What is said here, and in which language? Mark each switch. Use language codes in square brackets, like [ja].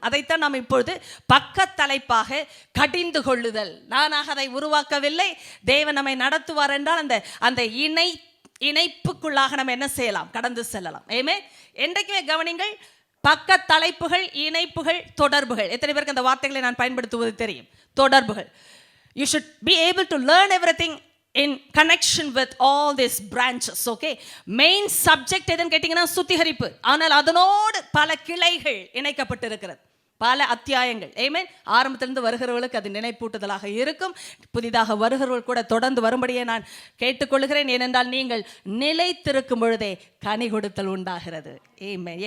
[ta] அதைத்தான் நாம் இப்பொழுது பக்க தலைப்பாக கடிந்து கொள்ளுதல். நானாக அதை உருவாக்கவில்லை. தேவன் நம்மை நடத்துவார் என்றால் அந்த இணைப்புக்குள்ளாக நம்ம என்ன செய்யலாம்? கடந்து செல்லலாம். ஆமென். என்றைக்குமே கவனிங்கள், பக்க தலைப்புகள், இணைப்புகள், தொடர்புகள். எத்தனை பேருக்கு அந்த வார்த்தைகளை நான் பயன்படுத்துவது தெரியும்? தொடர்புகள். [en] You should be able to learn everything in connection with all these branches. [ta] Okay, main subject எதுன்னு கேட்டீங்கன்னா சுத்திகரிப்பு. ஆனால் அதனோடு பல கிளைகள் இணைக்கப்பட்டிருக்கிறது, பல அத்தியாயங்கள். ஆமென். ஆரம்பத்திலிருந்து வருகிறவர்களுக்கு அது நினைப்பூட்டுதலாக இருக்கும். புதிதாக வருகிறவர்கள் கூட தொடர்ந்து வரும்படியே நான் கேட்டுக்கொள்கிறேன். ஏனென்றால் நீங்கள் நிலைத்திருக்கும் பொழுதே கனி கொடுத்தல் உண்டாகிறது. ஆமென்.